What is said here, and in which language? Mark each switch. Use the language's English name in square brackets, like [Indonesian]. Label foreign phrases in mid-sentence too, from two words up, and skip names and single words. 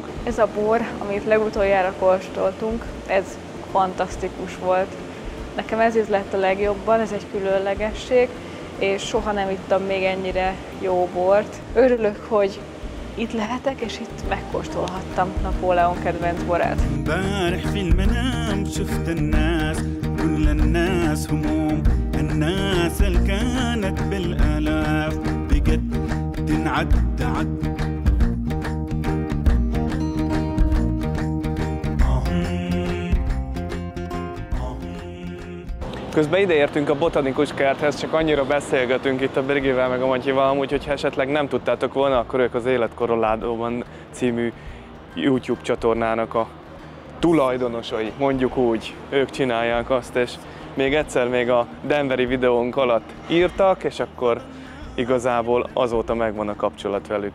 [Hungarian] Ez a bor, amit legutoljára kóstoltunk, ez fantasztikus volt. Nekem ez ízlett a legjobban, ez egy különlegesség, és soha nem ittam még ennyire jó bort. Örülök, hogy itt lehetek, és itt megkóstolhattam Napóleon kedvenc borát. [Arabic] امبارح في المنام شفت الناس كل الناس هموم الناس اللي كانت بالآلاف بجد تنعد [Hungarian] Közben ideértünk a botanikus kerthez, csak annyira beszélgetünk itt a Birgivel meg a Matyival, amúgy, hogyha esetleg nem tudtátok volna, akkor ők az Életkoroládóban című YouTube csatornának a tulajdonosai, mondjuk úgy, ők csinálják azt, és még egyszer még a Denveri videónk alatt írtak, és akkor igazából azóta megvan a kapcsolat velük.